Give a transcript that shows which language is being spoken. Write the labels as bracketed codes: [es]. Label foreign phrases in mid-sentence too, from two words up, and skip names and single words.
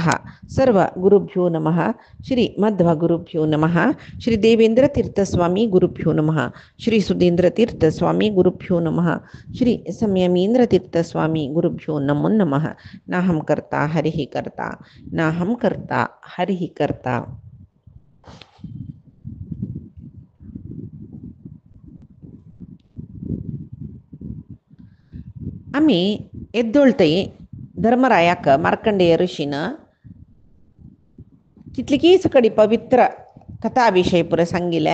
[sa] सर्वगुरुभ्यो नमः. श्री मध्वगुरुभ्यो नमः. श्री देवेंद्रतीर्थस्वामी गुरुभ्यो नमः. श्री सुधींद्रतीर्थस्वामी गुरुभ्यो नमः. श्री संयमींद्रतीर्थस्वामी गुरुभ्यो नमो नमः. नाहं कर्ता हरिः कर्ता नाहं कर्ता हरिः कर्ता. [kok] आम्ही येद्दोळतय धर्मरायाक मार्कंडेय ऋषीन कितलीकी सकडी पवित्र कथा विषय पुरे सांगिल्ले.